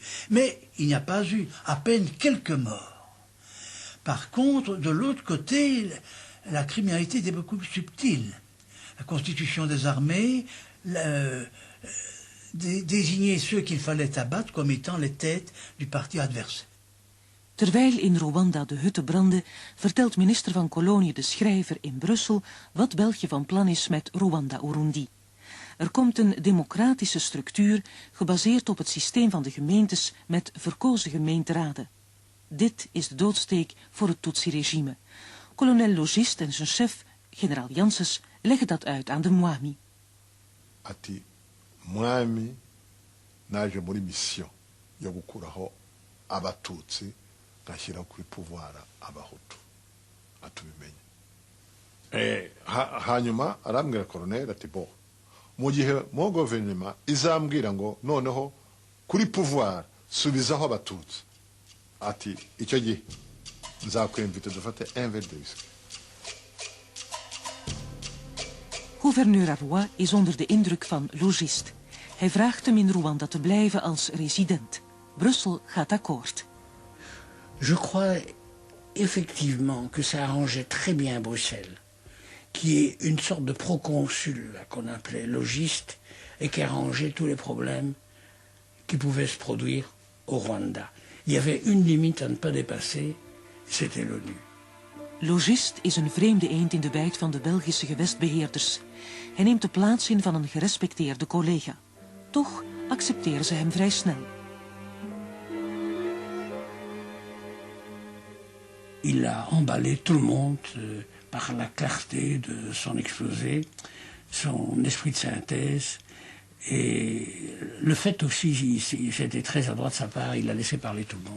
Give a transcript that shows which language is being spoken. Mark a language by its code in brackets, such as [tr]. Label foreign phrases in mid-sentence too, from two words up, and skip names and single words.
[fr] Mais il n'y a pas eu à peine quelques morts. Par contre, de l'autre côté, la criminalité était beaucoup plus subtile. La constitution des armées désignait ceux qu'il fallait abattre comme étant les têtes du parti adverse. [nl] Terwijl in Rwanda de hutten branden, vertelt minister van Koloniën de Schrijver in Brussel wat België van plan is met Rwanda-Urundi. Er komt een democratische structuur gebaseerd op het systeem van de gemeentes met verkozen gemeenteraden. Dit is de doodsteek voor het Tutsi-regime. Kolonel Logist en zijn chef, generaal Janssens, leggen dat uit aan de Mwami. [rw] Ati Mwami naje muri mission yo gukuraho abatutsi gashyira kuri pouvoir abahutu atubimenye. Hanyuma arambwira colonel ati bo mu gihe mo gouvernement izambwira ngo noneho kuri pouvoir subizaho abatutsi ati icyo gihe nzakwemvite dufate [fr] un verre de whisky. [nl] Gouverneur Arroy is onder de indruk van Logist. Hij vraagt hem in Rwanda te blijven als resident. Brussel gaat akkoord. [fr] Je crois effectivement que ça arrangeait très bien Bruxelles, qui est une sorte de proconsul qu'on appelait logiste et qui arrangeait tous les problèmes qui pouvaient se produire au Rwanda. Il y avait une limite à ne pas dépasser, c'était l'ONU. [nl] Logist is een vreemde eend in de bijt van de Belgische gewestbeheerders. Hij neemt de plaats in van een gerespecteerde collega. Toch accepteren ze hem vrij snel. [fr] Il a emballé tout le monde par la clarté de son exposé, son esprit de synthèse. Et le fait aussi, c'était très adroit de sa part, il a laissé parler tout le monde.